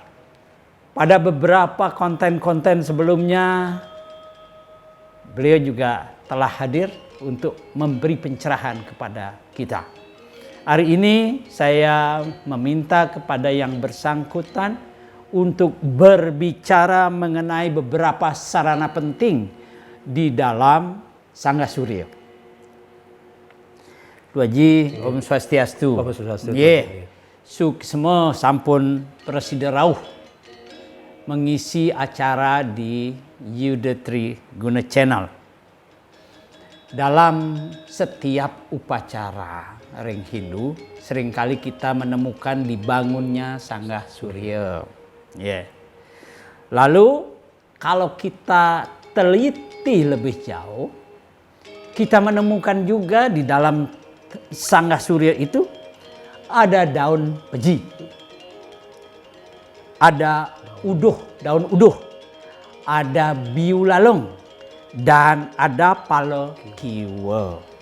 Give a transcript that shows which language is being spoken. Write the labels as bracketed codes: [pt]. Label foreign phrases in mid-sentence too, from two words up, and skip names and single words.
[id] Pada beberapa konten-konten sebelumnya, beliau juga telah hadir untuk memberi pencerahan kepada kita. Hari ini saya meminta kepada yang bersangkutan untuk berbicara mengenai beberapa sarana penting di dalam Sangga Surya. Tuaji, Om Swastiastu. Om Swastiastu. [ban] Suksma sampun [id] Presiden Rauh mengisi acara di Yuda Triguna Channel. Dalam setiap upacara Ring Hindu, seringkali kita menemukan dibangunnya Sangga Surya. Lalu kalau kita teliti lebih jauh, kita menemukan juga di dalam Sangga Surya itu ada daun peji, ada daun uduh, ada biulalung, dan ada palekiwa.